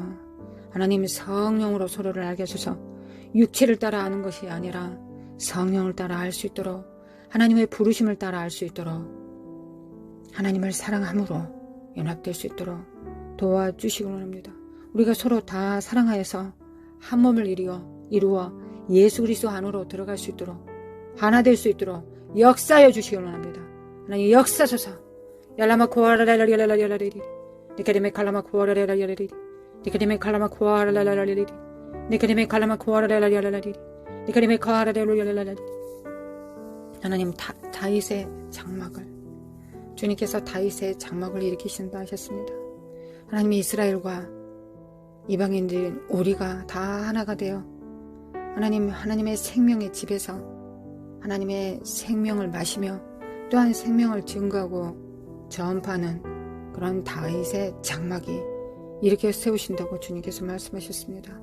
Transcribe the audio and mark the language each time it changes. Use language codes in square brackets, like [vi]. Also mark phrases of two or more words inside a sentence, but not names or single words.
[ko] 하나님 성령으로 서로를 알게 하소서. 육체를 따라 아는 것이 아니라 성령을 따라 알 수 있도록 하나님의 부르심을 따라 알 수 있도록 하나님을 사랑함으로 연합될 수 있도록 도와주시기 원합니다. 우리가 서로 다 사랑하여서 한 몸을 이루어 예수 그리스도 안으로 들어갈 수 있도록 하나 될 수 있도록 역사하여 주시기 원합니다. 하나님 역사소서. yarlama koaralalalalalalalalalali nikademe kalama koaralalalalalalali nikademe kalama koaralalalalalalali nikademe kalama koaralalalalalalali nikademe koaralalalalalalali. 하나님 다윗의 장막을 주님께서 다윗의 장막을 일으키신다 하셨습니다. 하나님 이스라엘과 이방인들 우리가 다 하나가 되어 하나님의 생명의 집에서 하나님의 생명을 마시며 또한 생명을 증거하고 전파하는 그런 다윗의 장막이 이렇게 세우신다고 주님께서 말씀하셨습니다.